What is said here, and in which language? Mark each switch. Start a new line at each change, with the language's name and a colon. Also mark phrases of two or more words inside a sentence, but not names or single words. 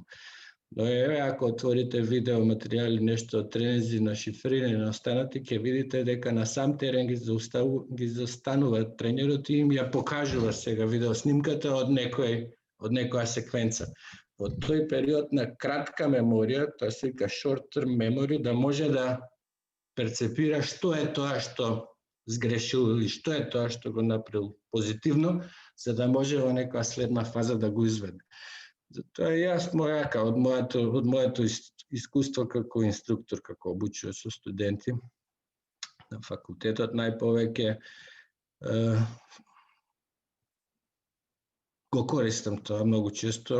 Macedonian: Но еве, ако отворите видео материјали, нешто од тренинзи на шифрирање на останати, ќе видите дека на сам терен ги застанува тренерот и им ја покажува сега видео снимката од некоја секвенца. Во тој период на кратка меморија, тоа се вика
English: short term memory,
Macedonian: да може да перцепира што е тоа што сгрешил или што е тоа што го направил позитивно, за да може во некоја следна фаза да го изведе. Затоа јас од моето искуство како инструктор, како обучувач со студенти на факултетот, најповеќе го користам тоа многу често.